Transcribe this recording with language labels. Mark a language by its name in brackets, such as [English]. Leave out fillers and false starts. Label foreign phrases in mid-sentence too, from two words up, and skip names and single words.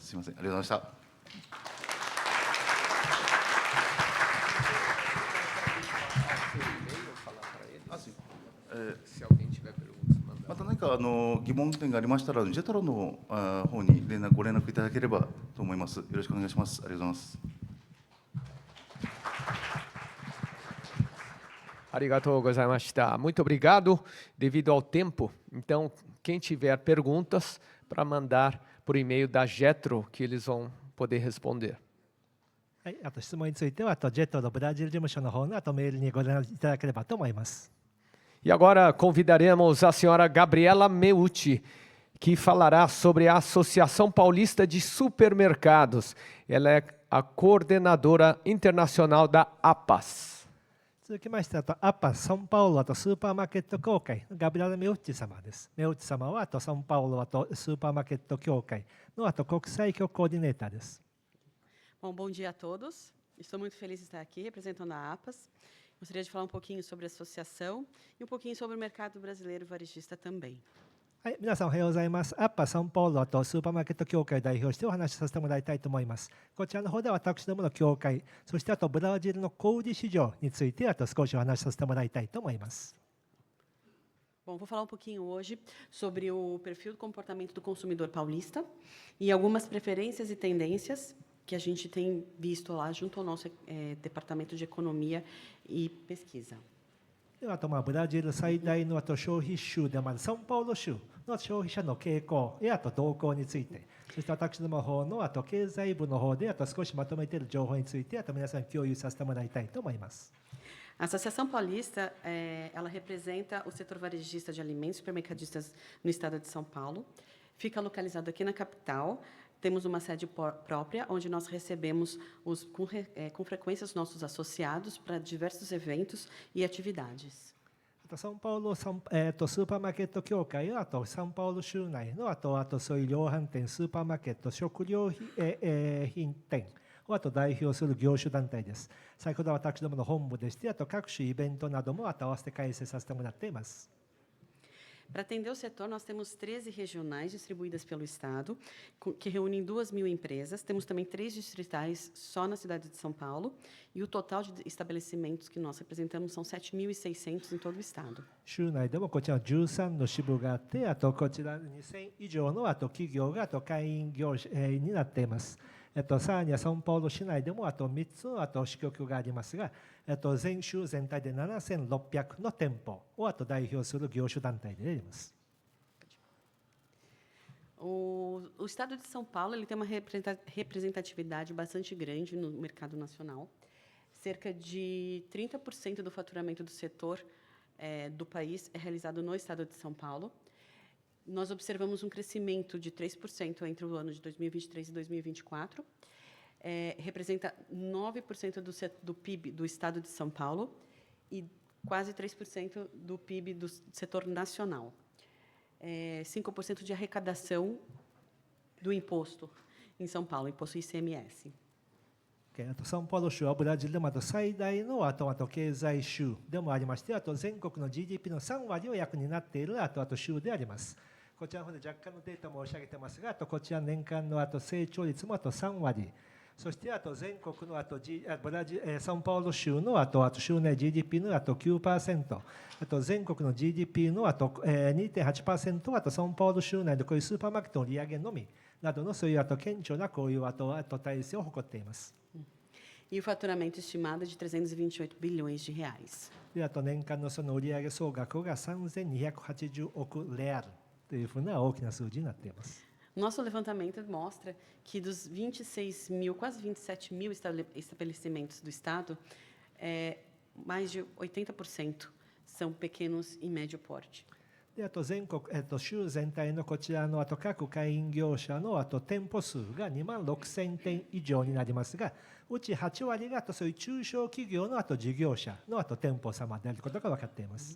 [Japanese] すみません。ありがとうございました。また何か疑問点がありましたらジェトロの方にご連絡いただければと思います。よろしくお願いします。ありがとうございます。ありがとうございました. [Portuguese] Muito obrigado. Devido ao tempo, então, quem tiver perguntas, para mandar por e-mail da Jetro, que eles vão poder responder. [Japanese] はい、あと質問についてはジェトロブラジル事務所の方のメールにご連絡いただければと思います。 [Portuguese] E agora convidaremos a senhora Gabriela Meucci, que falará sobre a Associação Paulista de Supermercados. Ela é a coordenadora internacional da APAS. [Japanese] 続きましてアパサンパウロとスーパーマーケット協会のガブリエラ・メウッチ様です。メウッチ様はサンパウロとスーパーマーケット協会の国際局コーディネーターです。 [Portuguese] Bom dia a todos. Estou muito feliz de estar aqui representando a APAS. Gostaria de falar um pouquinho sobre a associação e um pouquinho sobre o mercado brasileiro varejista também. [Japanese] はい、皆さんおはようございます。アッパサンパウロとスーパーマーケット協会を代表してお話しさせてもらいたいと思います。こちらの方では私どもの協会、そしてあとブラジルの小売市場についてあと少しお話しさせてもらいたいと思います。 [Portuguese] Bom, vou falar um pouquinho hoje sobre o perfil do comportamento do consumidor paulista e algumas preferências e tendências que a gente tem visto lá junto ao nosso Departamento de Economia e Pesquisa. [Japanese] ではあとブラジル最大の消費州であるサンパウロ州の消費者の傾向や動向について、そして私どもの方の経済部の方で少しまとめている情報について皆さん共有させてもらいたいと思います。 [Portuguese] A Associação Paulista, ela representa o setor varejista de alimentos e supermercadistas no estado de São Paulo. Fica localizado aqui na capital. Temos uma sede própria, onde nós recebemos com frequência os nossos associados para diversos eventos e atividades. [Japanese] サンパウロスーパーマーケット協会はサンパウロ州内のそういう量販店、スーパーマーケット、食料品店を代表する業種団体です。先ほど私どもの本部でして、各種イベントなども合わせて開催させてもらっています。 [Portuguese] Para atender o setor, nós temos 13 regionais distribuídas pelo Estado, que reúnem 2.000 empresas. Temos também 3 distritais só na cidade de São Paulo, e o total de estabelecimentos que nós representamos são 7.600 em todo o Estado. [Japanese] 州内でもこちら13の支部があって、こちら2000以上の企業が会員業者になっています。さらにはサンパウロ市内でも3つの支局がありますが、全州全体で7600の店舗を代表する業種団体であります。 [Portuguese] O estado de São Paulo ele tem uma representatividade bastante grande no mercado nacional. Cerca de 30% do faturamento do setor do país é realizado no estado de São Paulo. Nós observamos um crescimento de 3% entre o ano de 2023 e 2024. Representa 9% do PIB do estado de São Paulo e quase 3% do PIB do setor nacional. 5% de arrecadação do imposto em São Paulo, imposto ICMS. [Japanese] サンパウロ州はブラジルでも最大の経済州でもありまして、全国の GDP の3割を約になっている州であります。こちらの方で若干のデータも申し上げていますが、こちら年間の成長率も3割、そして全国のサンパウロ州の州内 GDP の9%、全国の GDP の2.8% はサンパウロ州内のこういうスーパーマーケットの利上げのみなどのそういう顕著なこういう体制を誇っています。 [Portuguese] E o faturamento estimado é de 328 bilhões de reais. [Japanese] で年間のその売上総額が3280億レアルというふうな大きな数字になっています。 [Portuguese] Nosso levantamento mostra que dos 26 mil, quase 27 mil estabelecimentos do Estado, mais de 80% são pequenos e médio porte. [Japanese] で全国州全体のこちらの各会員業者の店舗数が2万6000店以上になりますが、うち8割がそういう中小企業の事業者の店舗様であることが分かっています。